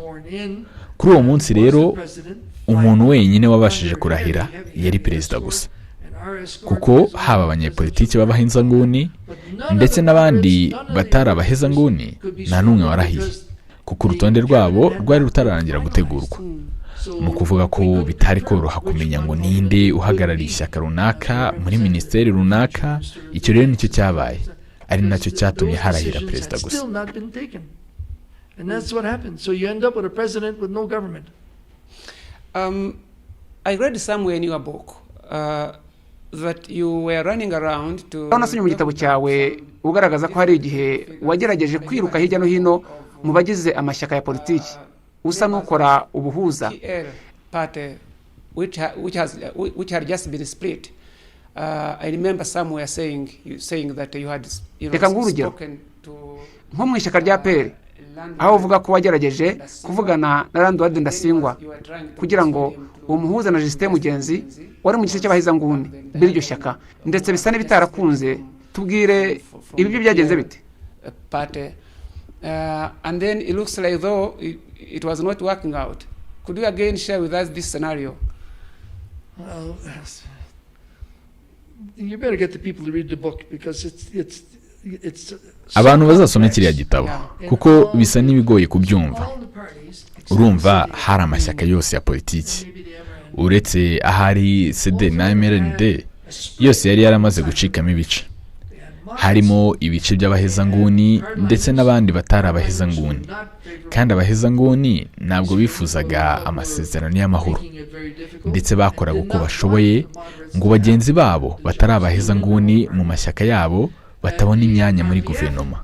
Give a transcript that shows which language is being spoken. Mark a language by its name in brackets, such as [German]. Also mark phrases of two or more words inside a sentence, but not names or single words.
[Kinyarwanda] Kuri uwo munsi rero umuntu wenyine wabashije kurahira yari perezida gusa, kuko haba abanyepolitiki b'abahezanguni ndetse n'abandi batari abahezanguni nta n'umwe warahiye, kuko urutonde rwabo rwari rutararangira gutegurwa. Ni ukuvuga ko bitari koroha kumenya ngo ninde uhagarariye ishyaka runaka muri minisiteri runaka. Icyo rero nicyo cyabaye, ari nacyo cyatumye harahira perezida gusa. [English] And that's what happened. So you end up with a president with no government. I read somewhere in your book that you were running around to... [Kinyarwanda] Nasomye mu gitabo cyawe ugaragaza ko hari igihe wagerageje kwiruka hirya no hino mu bagize amashyaka ya politiki usa n'ukora ubuhuza, [English] which had just been split. I remember somewhere saying that you had spoken to... [Kinyarwanda] nko mu ishyaka rya PL, aho uvuga ko wagerageje kuvugana na Landward Ndasingwa kugira ngo uwo muhuza na Justin Mugenzi wari mu gice cy'abahezanguni b'iryo shyaka, ndetse bisa n'ibitarakunze. Tubwire ibi byo byagenze bite? [English] And then it looks like though it was not working out. Could you again share with us this scenario? Well, you better get the people to read the book because it's [Kinyarwanda] abantu bazasoma kiriya gitabo kuko bisa n'ibigoye kubyumva. Urumva hari amashyaka yose ya politiki uretse ahari CD na MRND yose yari yaramaze gucikamo ibice. Harimo ibice by'abahezanguni ndetse n'abandi batari abahezanguni, kandi abahezanguni ntabwo bifuzaga amasezerano y'amahoro, ndetse bakoraga uko bashoboye ngo bagenzi babo batari abahezanguni mu mashyaka yabo batabona imyanya muri guverinoma.